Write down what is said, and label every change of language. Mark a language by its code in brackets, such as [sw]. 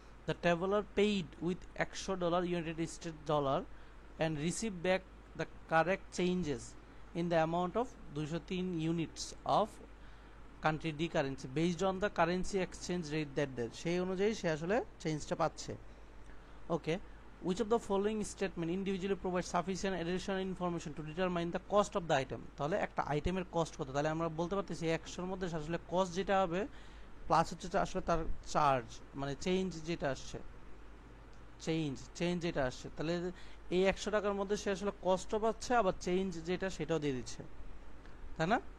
[en] the traveller paid with $100 United State dollar and receive back the correct changes in the amount of 203 units of country D currency based on the currency exchange rate that day, [bn] সেই অনুযায়ী সে আসলে চেঞ্জটা পাচ্ছে। [en] Okay, which of the following statement individually provides sufficient additional information to determine the cost of the item? [bn] তাহলে একটা আইটেমের cost কত, তাহলে আমরা বলতে পারতেছি 100-র মধ্যে আসলে কস্ট যেটা হবে প্লাস হচ্ছে আসলে তার চার্জ, মানে চেঞ্জ যেটা আসছে, চেঞ্জ যেটা আসছে, তাহলে এই 100 টাকার মধ্যে সে আসলে কস্টও পাচ্ছে আবার চেঞ্জ যেটা সেটাও দিয়ে দিচ্ছে, তাই না?